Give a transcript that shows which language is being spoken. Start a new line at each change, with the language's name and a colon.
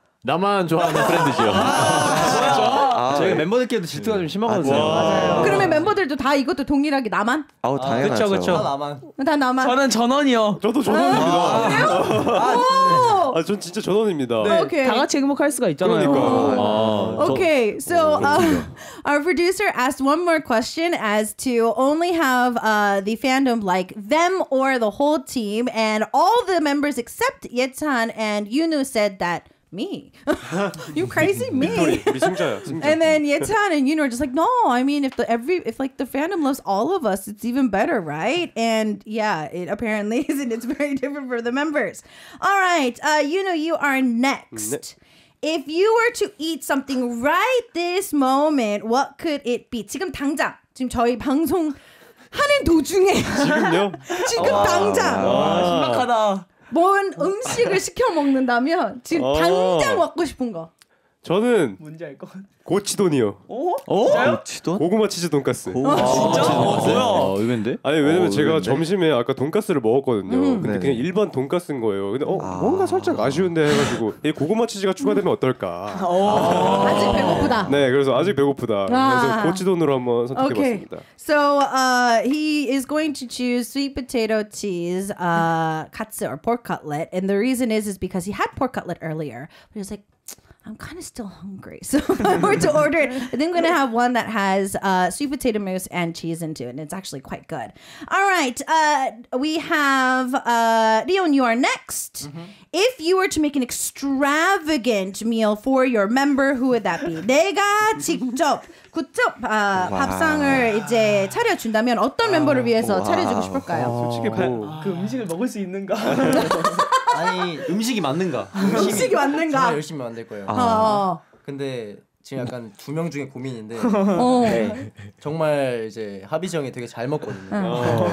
Korean: 나만 좋아하는 트렌드지요. 저희가 멤버들끼리도 질투가 좀 심하거든요. 맞아요. 그러면 멤버들도 다 이것도 동일하게 나만? 아우 당연하죠. 그쵸. 다 나만. 저는 전원이요. 저도 전원입니다. 전 진짜 전원입니다. 네,
English: Okay.
Korean: 다 같이 행복할 수가 있잖아요.
English: Okay, so our producer asked one more question as to only have the fandom like them or the whole team, and all the members except Yetan and Yoonu said that me. You crazy? Me.
Korean: 우리 승자야.
English: And then Yetan and Yoonu are just like, no, I mean if the fandom loves all of us, it's even better, right? And yeah, it apparently isn't. It's very different for the members. All right, Yoonu, you are next. If you were to eat something right this moment, what could it be?
Korean: 지금 당장, 지금 저희 방송 하는 도중에 지금요? 지금 당장 신박하다. 뭔 음식을 시켜 먹는다면 지금 당장 먹고 싶은 거. 저는 뭔지 알 것 같아. 고치돈이요. 고치돈? 고구마 치즈 돈까스. 진짜? 뭐야? 의외인데? 아니 왜냐면 제가 의외인데? 점심에 아까 돈까스를 먹었거든요. 근데 그냥 일반 돈까스인 거예요. 근데 뭔가 살짝 아쉬운데 해가지고 이 고구마 치즈가 추가되면 어떨까? 아직 배고프다. 네, 그래서 아직 배고프다. 그래서 고치돈으로 한번 선택해봤습니다.
English: Okay. So he is going to choose sweet potato cheese katsu or pork cutlet, and the reason is because he had pork cutlet earlier. But he's like, I'm kind of still hungry, so if I were to order it, I think I'm gonna have one that has sweet potato mousse and cheese into it, and it's actually quite good. All right, we have Leon. You are next. If you were to make an extravagant meal for your member, who would that be?
Korean: 내가 직접 밥상을 이제 차려준다면 어떤 멤버를 위해서 차려주고 싶을까요? 솔직히 그 음식을 먹을 수 있는가? 아니 음식이 맞는가? 음식이 맞는가? 정말 열심히 만들 거예요. 근데 지금 약간 두 명 중에 고민인데 네, 정말 이제 하비지 형이 되게 잘 먹거든요.